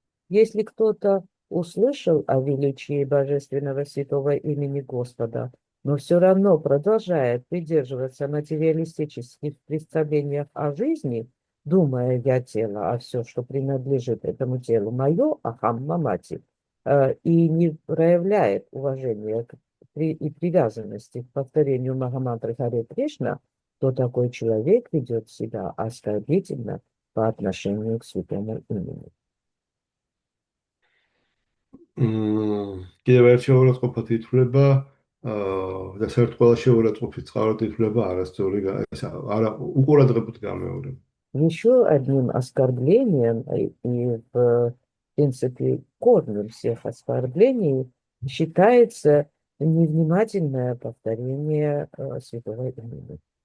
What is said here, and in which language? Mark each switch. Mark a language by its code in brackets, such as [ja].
[ru] Если кто-то услышал о величии божественного святого имени Господа, но все равно продолжает придерживаться материалистических представлениях о жизни, думая я тело, а все, что принадлежит этому телу, мое, ахам мамати, и не проявляет уважения и привязанности к повторению Махамантры Харе Кришна, что такой человек ведет себя оскорбительно по отношению к святому имени. [ka] კიდევ ერთი შეურაცხყოფა ითვლება და საერთოდ ყველა შეურაცხყოფის წყაროდ ითვლება არასწორი უყურადღებოდ გამეორება. [ru] Еще одним оскорблением и, в принципе, корнем всех оскорблений считается невнимательное повторение святого имени.